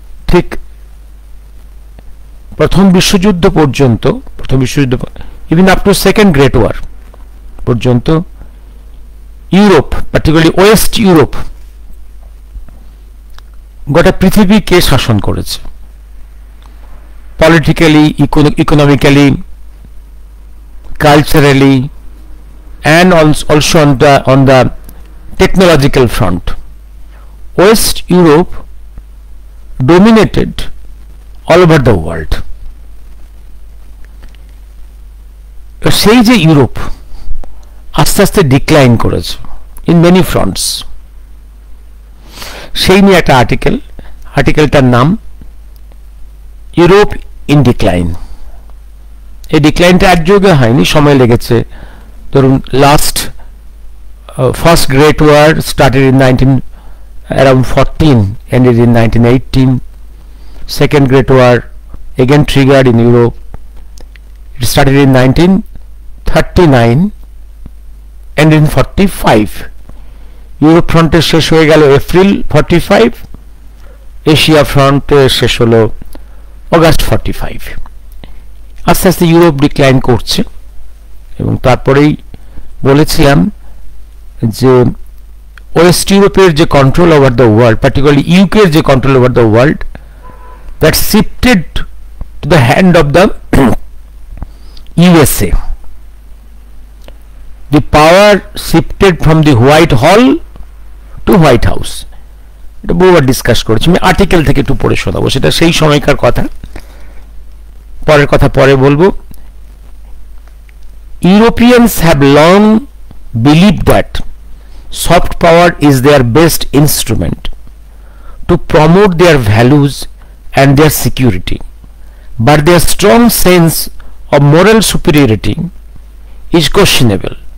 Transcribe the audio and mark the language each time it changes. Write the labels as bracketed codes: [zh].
[bn] ঠিক প্রথম বিশ্বযুদ্ধ পর্যন্ত, [en] even up to second great war [bn] পর্যন্ত ইউরোপ, পার্টিকুলারলি ওয়েস্ট ইউরোপ, গোটা পৃথিবীকে শাসন করেছে। [en] Politically, economically, culturally, and also on the technological front. West Europe dominated all over the world. [bn] সেই যে ইউরোপ আস্তে আস্তে ডিক্লাইন করেছে [en] in many fronts, [bn] সেই নিয়ে একটা আর্টিকেলটার নাম ইউরোপ ইন ডিক্লাইন। এই ডিক্লাইনটা একযোগে হয়নি, সময় লেগেছে। ধরুন [en] Last first great war started in around 14, ended in 1918. Second Great War again triggered in Europe. It started in 1939, ended in 45. [bn] Europe ফ্রন্টে শেষ হয়ে গেল এপ্রিল 45, এশিয়া ফ্রন্টে শেষ হলো অগাস্ট 45। আস্তে আস্তে ইউরোপ ডিক্লাইন করছে, এবং তারপরেই বলেছিলাম যে ওয়েস্ট ইউরোপের যে [en] control over the world, [bn] particularly ইউকের যে control over the world, [en] That shifted to the hand of the USA. The power shifted from the Whitehall to White House. [bn] এটা বহুবার ডিসকাস করেছি। আমি আর্টিকেল থেকে একটু পড়ে শোনাবো, সেটা সেই সময়কার কথা, পরের কথা পরে বলবো। [en] Europeans have long believed that soft power is their best instrument to promote their values and their security, but their strong sense of moral superiority is questionable.